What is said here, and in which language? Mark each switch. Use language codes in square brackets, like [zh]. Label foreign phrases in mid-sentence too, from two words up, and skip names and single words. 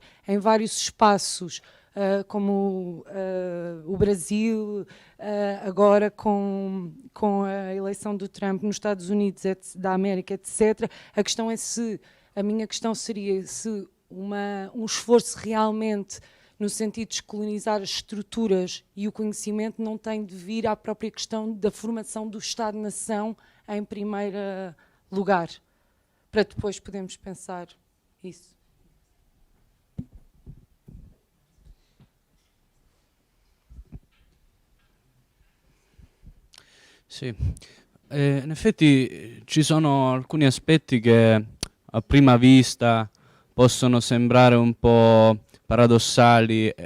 [pt] em vários espaços, como o Brasil, agora com a eleição do Trump nos Estados Unidos da América, etc., a minha questão seria se um esforço realmente no sentido de descolonizar as estruturas e o conhecimento não tem de vir à própria questão da formação do Estado-nação em primeiro lugar, para depois podermos pensar isso. [it] Sì, in effetti ci sono alcuni aspetti che a prima vista possono sembrare un po' paradossali,